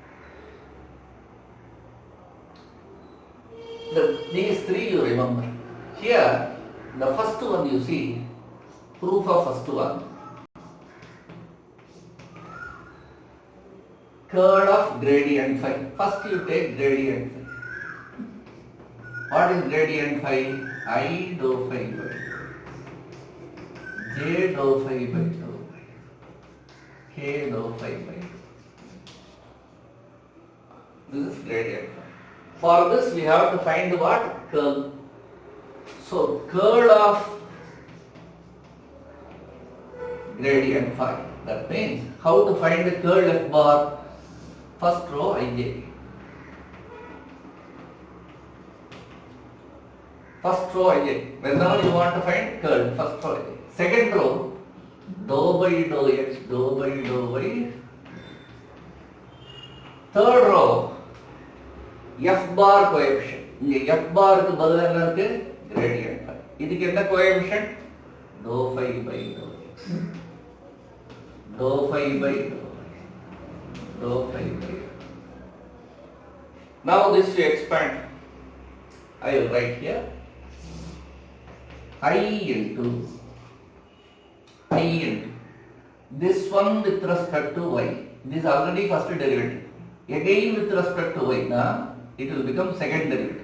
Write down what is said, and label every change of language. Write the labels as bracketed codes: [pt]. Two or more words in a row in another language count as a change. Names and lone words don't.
[en] These 3 you remember. Here, the first one you see, proof of first one. Curl of gradient phi. First you take gradient phi. What is gradient phi? I dou phi by j dou phi by dou k dou phi by. This is gradient phi. For this we have to find what? Curl. So curl of gradient phi. That means how to find the curl f bar? First row ij. First row ij. Whenever you want to find curl, first row ij. Second row, dou by dou x, dou by dou y. Third row, f bar coefficient. [ta] இங்க [en] f bar [ta] க்கு பதிலா என்ன இருக்கு? [en] Gradient phi. [ta] இதுக்கு என்ன coefficient? [en] Dou phi by dou x. Dou phi by dou y. Dou phi by. Now this we expand. I will write here. I into this one with respect to y. This is already first derivative. Again with respect to y, now it will become second derivative.